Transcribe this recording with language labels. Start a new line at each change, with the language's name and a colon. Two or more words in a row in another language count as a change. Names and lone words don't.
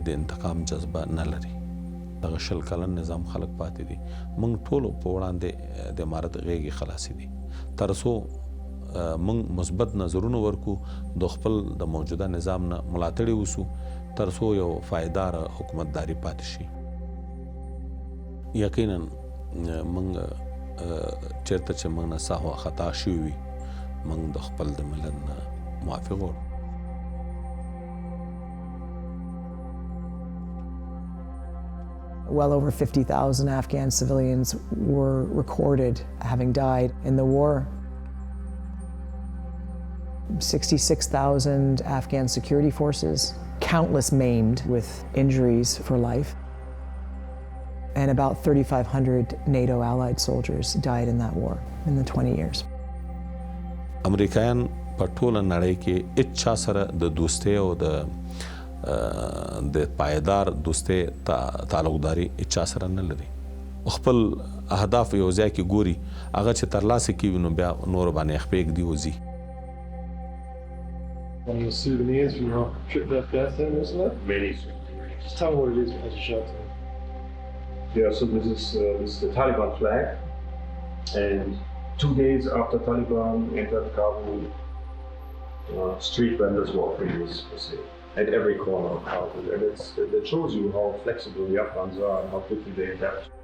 Pashto: د انتقام جذبه نه لري دغه شل کلن نظام خلق پاتې دي موږ ټول په وړاندې د امارت غېږې خلاصي دي تر څو موږ مثبت نظرونه ورکو د خپل د موجوده نظام نه ملاتړي وسو تر څو یو پایدار حکومتداري پاتې شي یقینا موږ چیرته چې موږ نه سهو خطا شوي وي موږ د خپل د ملت نه معافي غواړو
English: Well over 50,000 Afghan civilians were recorded having died in the war. 66,000 Afghan security forces, countless maimed with injuries for life. And about 3,500 NATO allied soldiers died in that war in the 20 years.
Pashto: امریکایان په ټوله نړۍ کې اچا سره د دوستۍ او د پایدار دوستۍ تعلقداري اچا سره نه لري خپل اهداف یو ځای کې ګوري هغه چې ترلاسه کوي نو بیا نور باندې خپېږ دی وځي
English: One of your souvenirs from your trip to Afghanistan, wasn't it? Many souvenirs. Just tell me what it is as you show it to me. Yeah, so this is the Taliban flag, and 2 days after Taliban entered Kabul, street vendors were offering this for sale at every corner of Kabul, and that shows you how flexible the Afghans are and how quickly they adapt.